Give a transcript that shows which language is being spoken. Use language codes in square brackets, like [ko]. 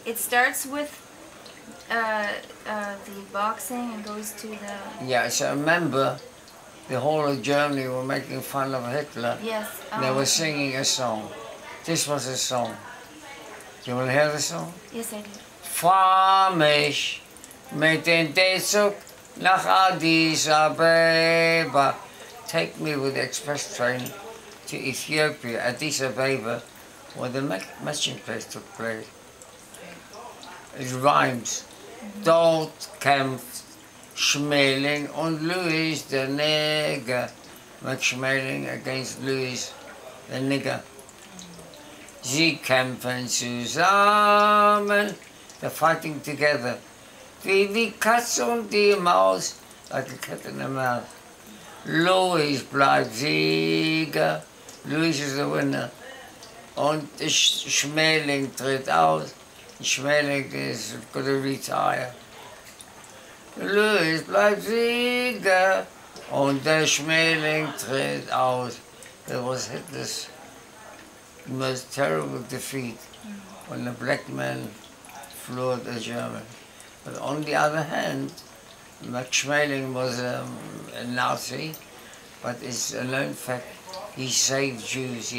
[en] It starts with the boxing and goes to the... Yeah, so remember, the whole of Germany were making fun of Hitler. Yes. They were singing a song. This was a song. You want to hear the song? Yes, I do. [de] Fahr mich Met den Zug nach Addis Abeba. [en] Take me with the express train to Ethiopia, Addis Abeba, where the matching place took place. It rhymes. [de] Dort kämpft Schmeling und Louis der Neger. [en] Max Schmeling against Louis the Nigger. [de] Sie kämpfen zusammen. [en] They're fighting together. [de] Wie die Katze und die Maus. [en] Like a cat and a mouse. [de] Louis bleibt Sieger. [en] Louis is the winner. [de] Und Schmeling tritt aus. [en] Schmeling is going to retire. [de] Louis bleibt Sieger. Und der Schmeling tritt aus. [en] It was Hitler's most terrible defeat when the black man floored the German. But on the other hand, Max Schmeling was a Nazi, but it's a known fact he saved Jews.